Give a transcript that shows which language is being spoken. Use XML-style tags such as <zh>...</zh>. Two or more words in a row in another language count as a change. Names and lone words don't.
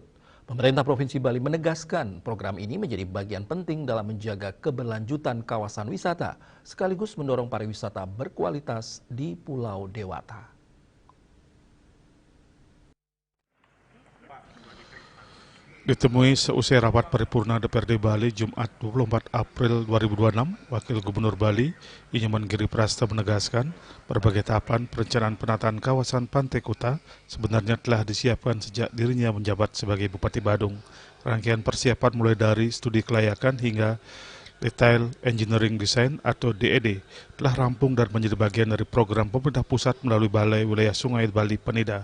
<id>Pemerintah Provinsi Bali menegaskan program ini menjadi bagian penting dalam menjaga keberlanjutan kawasan wisata, sekaligus mendorong pariwisata berkualitas di Pulau Dewata. Ditemui seusai rapat paripurna DPRD Bali Jumat 24 April 2026, Wakil Gubernur Bali, Inyoman Giri Prasta menegaskan berbagai tahapan perencanaan penataan kawasan Pantai Kuta sebenarnya telah disiapkan sejak dirinya menjabat sebagai Bupati Badung. Rangkaian persiapan mulai dari studi kelayakan hingga</id> <en>Detail Engineering Design</en> <id>atau DED telah rampung dan menjadi bagian dari program pemerintah pusat melalui Balai Wilayah Sungai Bali Penida.</id>